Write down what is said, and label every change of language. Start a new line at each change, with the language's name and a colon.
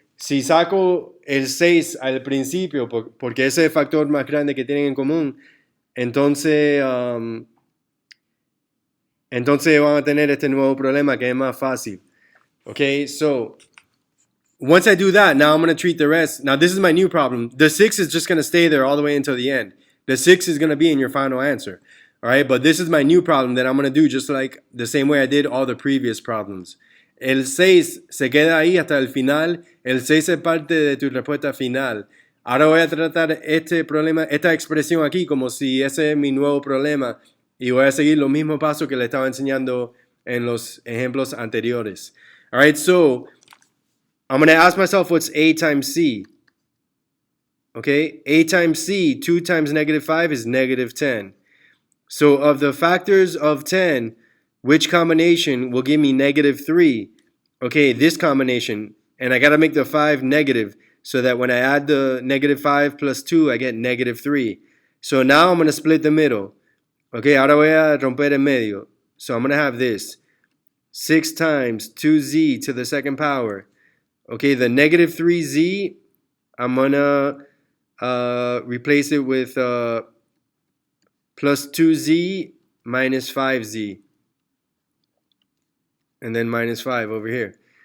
Spanish: Si saco el 6 al principio, porque ese es el factor más grande que tienen en común, entonces van a tener este nuevo problema que es más fácil.
English: Okay, so once I do that, now I'm going to treat the rest. Now this is my new problem. The 6 is just going to stay there all the way until the end. The 6 is going to be in your final answer. All right, but this is my new problem that I'm going to do just like the same way I did all the previous problems.
Spanish: El 6 se queda ahí hasta el final. El 6 es parte de tu respuesta final. Ahora voy a tratar este problema, esta expresión aquí como si ese es mi nuevo problema y voy a seguir los mismos pasos que le estaba enseñando en los ejemplos anteriores.
English: All right, so I'm going to ask myself what's a times c. Okay, a times c, 2 times negative 5 is negative 10. So of the factors of 10, which combination will give me negative 3? Okay, this combination. And I got to make the 5 negative so that when I add the negative 5 plus 2, I get negative 3. So now I'm going to split the middle.
Spanish: Okay, ahora voy a romper en medio.
English: So I'm going to have this. 6 times 2z to the second power. Okay, the negative 3z, I'm going to replace it with plus 2z minus 5z, and then minus 5 over here.